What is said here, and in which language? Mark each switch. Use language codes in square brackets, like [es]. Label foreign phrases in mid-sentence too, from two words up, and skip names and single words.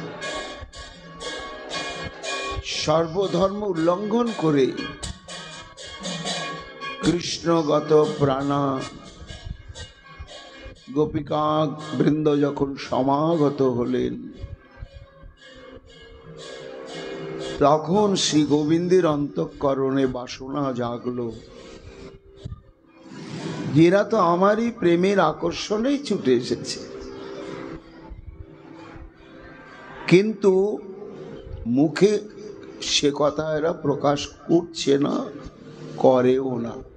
[bn] সর্বধর্ম উল্লঙ্ঘন করে কৃষ্ণগত প্রাণা গোপিকা বৃন্দ যখন সমাগত হলেন তখন শ্রী গোবিন্দের অন্তঃকরণে বাসনা জাগলো। এরা তো আমারই প্রেমের আকর্ষণেই ছুটে এসেছে, কিন্তু মুখে সে কথা এরা প্রকাশ করছে না, করেও না।